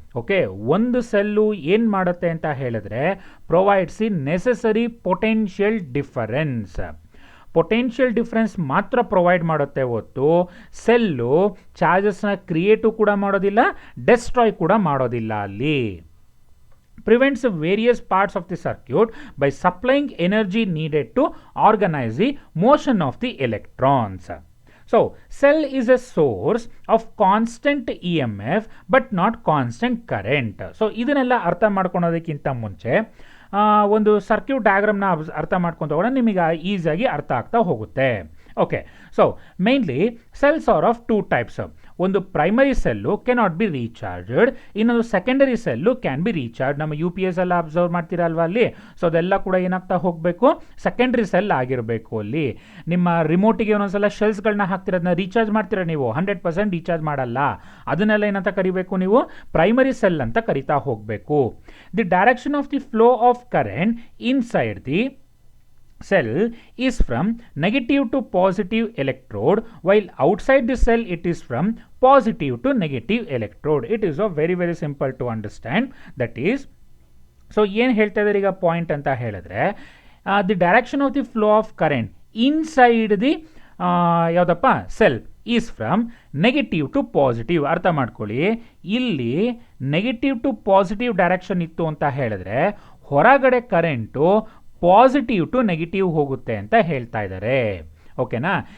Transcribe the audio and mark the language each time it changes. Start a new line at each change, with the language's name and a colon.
Kannada: Okay, ಒಂದು cell ಏನು ಮಾಡುತ್ತೆ ಅಂತ ಹೇಳಿದ್ರೆ
English: Provides the necessary potential difference.
Kannada: Potential difference ಮಾತ್ರ ಪ್ರೊವೈಡ್ ಮಾಡುತ್ತೆ ಹೊತ್ತು ಸೆಲ್ಲು ಚಾರ್ಜಸ್ನ ಕ್ರಿಯೇಟು ಕೂಡ ಮಾಡೋದಿಲ್ಲ, ಡೆಸ್ಟ್ರಾಯ್ ಕೂಡ ಮಾಡೋದಿಲ್ಲ ಅಲ್ಲಿ.
English: Prevents various parts of the circuit by supplying energy needed to organize the motion of the electrons. So, cell is a source of constant EMF but not constant current.
Kannada: So, ಇದನ್ನೆಲ್ಲ ಅರ್ಥ ಮಾಡ್ಕೊಳೋದಕ್ಕಿಂತ ಮುಂಚೆ ಒಂದು circuit ಡಯಾಗ್ರಾಮ್ನ ಅರ್ಥ ಮಾಡ್ಕೊಂತ ಹೋಗೋಣ, ನಿಮಗೆ ಈಸಿಯಾಗಿ ಅರ್ಥ ಆಗ್ತಾ ಹೋಗುತ್ತೆ. Okay, so mainly cells R of 2 types. ಒಂದು ಪ್ರೈಮರಿ ಸೆಲ್ಲು
English: cannot be recharged,
Kannada: ಇನ್ನೊಂದು secondary cell
English: Can be recharge.
Kannada: ನಮ್ಮ UPS ಎಲ್ಲ ಅಬ್ಸರ್ವ್ ಮಾಡ್ತೀರಲ್ವ ಅಲ್ಲಿ. ಸೊ ಅದೆಲ್ಲ ಕೂಡ ಏನಾಗ್ತಾ ಹೋಗಬೇಕು, ಸೆಕೆಂಡ್ರಿ ಸೆಲ್ ಆಗಿರಬೇಕು ಅಲ್ಲಿ. ನಿಮ್ಮ ರಿಮೋಟಿಗೆ ಒಂದೊಂದ್ಸಲ ಶೆಲ್ಸ್ಗಳನ್ನ ಹಾಕ್ತಿರೋದನ್ನ ರೀಚಾರ್ಜ್ ಮಾಡ್ತೀರಾ ನೀವು, 100% ರೀಚಾರ್ಜ್ ಮಾಡಲ್ಲ. ಅದನ್ನೆಲ್ಲ ಏನಂತ ಕರಿಬೇಕು ನೀವು, ಪ್ರೈಮರಿ ಸೆಲ್ ಅಂತ ಕರಿತಾ ಹೋಗಬೇಕು.
English: The direction of the flow of current inside the cell is from negative to positive electrode, while outside the cell it is from positive to negative electrode. It is very very simple to understand.
Kannada: That is, so ಏನು ಹೇಳ್ತಾ ಇದ್ದಾರೆ ಈಗ point ಅಂತ ಹೇಳಿದ್ರೆ
English: the direction of the flow of current inside the
Kannada: ಯಾವುದಪ್ಪ
English: Cell is from negative to positive.
Kannada: ಅರ್ಥ ಮಾಡ್ಕೊಳ್ಳಿ, ಇಲ್ಲಿ ನೆಗೆಟಿವ್ ಟು ಪಾಸಿಟಿವ್ ಡೈರೆಕ್ಷನ್ ಇತ್ತು ಅಂತ ಹೇಳಿದ್ರೆ ಹೊರಗಡೆ ಕರೆಂಟು ಪಾಸಿಟಿವ್ ಟು ನೆಗೆಟಿವ್ ಹೋಗುತ್ತೆ ಅಂತ ಹೇಳ್ತಾ ಇದ್ದಾರೆ. ಓಕೆನಾ.